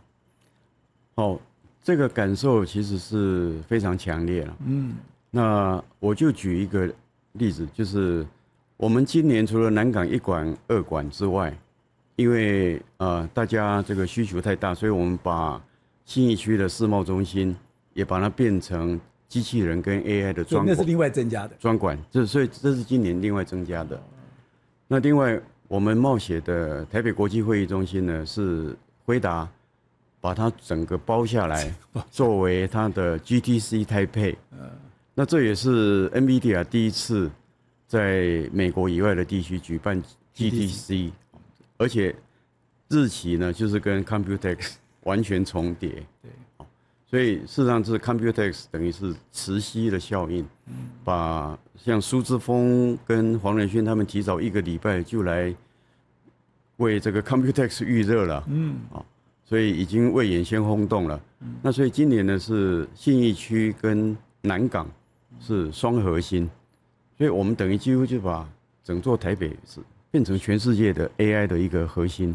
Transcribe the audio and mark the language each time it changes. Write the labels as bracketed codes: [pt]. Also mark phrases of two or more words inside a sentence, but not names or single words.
[zh] 哦，這個感受其實是非常強烈了。那我就舉一個例子，就是我們今年除了南港1館、2館之外，因為大家這個需求太大，所以我們把信義區的世貿中心也把它變成機器人跟 AI 的專館，那是另外增加的專館，所以這是今年另外增加的。那另外，我們貿協的台北國際會議中心呢，是輝達把它整個包下來，作為它的 GTC 台北。那這也是 NVIDIA 第一次在美國以外的地區舉辦 GTC， 而且日期呢就是跟 Computex 完全重疊。對，所以事實上是 Computex 等於是磁吸的效應，把像蘇之峰跟黃仁勳他們提早1個禮拜就來為這個 Computex 預熱了，所以已經未演先轟動了。那所以今年呢是信義區跟南港是雙核心，所以我們等於幾乎就把整座台北是變成全世界的 AI 的一個核心。